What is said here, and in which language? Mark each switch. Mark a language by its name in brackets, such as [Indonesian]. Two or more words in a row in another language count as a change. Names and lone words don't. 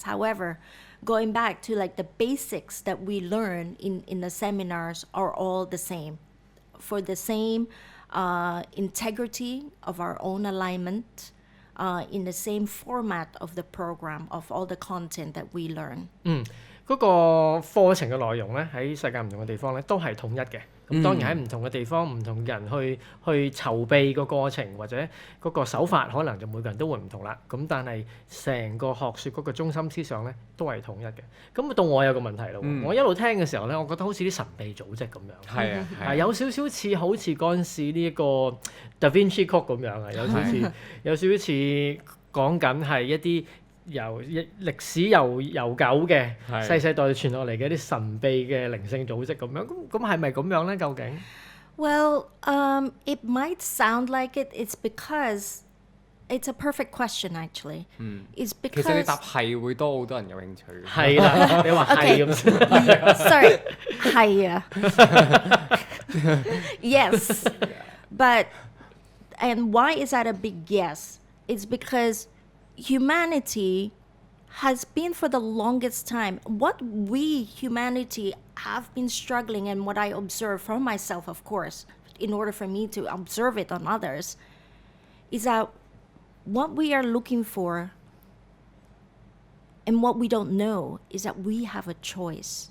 [English] However, going back to like the basics that we learn in the seminars are all the same, for the same integrity of our own alignment, in the same format of the program of all the content that we learn. [Cantonese] 嗰個課程嘅內容咧，喺世界唔同嘅地方咧都係統一嘅。咁當然喺唔同嘅地方，唔同人去籌備個過程或者嗰個手法，可能就每個人都會唔同啦。咁但係成個學説嗰個中心思想咧，都係統一嘅。咁到我有個問題咯，我一路聽嘅時候咧，我覺得好似啲神秘組織咁樣，係有少少似好似嗰陣時呢一個 Da Vinci Code 咁樣啊，有少少似講緊係一啲由歷史悠久嘅世世代代傳落嚟嘅一啲神秘嘅靈性組織咁樣，咁係咪咁樣咧？究竟 [English] ？Well, it might sound like it. It's because it's a perfect question, actually. It's because [Cantonese] 其實你答係會多好多人有興趣。係啦，你話係咁先。 [English] Sorry， [Cantonese] 係啊。 [English] Yes, and why is that a big yes? It's because humanity has been for the longest time, what we humanity have been struggling, and what I observe from myself, of course, in order for me to observe it on others, is that what we are looking for and what we don't know is that we have a choice.